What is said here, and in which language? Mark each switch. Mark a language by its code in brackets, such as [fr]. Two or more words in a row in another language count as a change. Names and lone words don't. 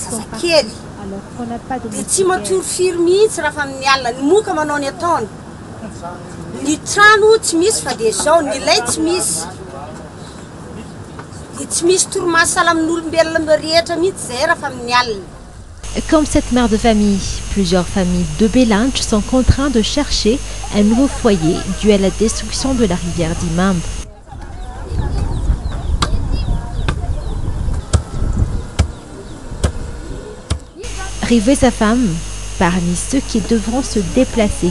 [mg] zazakely dia tsy matory firy mihitsy raha fa amin'ny alina ny moka manao ny ataony ny trano tsy misy fa dia zao ny lay tsy misy dia tsy misy torimaso amin'olombelona rehetra mihitsy zay raha fa amin'ny alina. [fr] Comme cette mère de famille, plusieurs familles de Belanch sont contraintes de chercher un nouveau foyer dû à la destruction de la rivière d'Imambe. Rive sa femme parmi ceux qui devront se déplacer.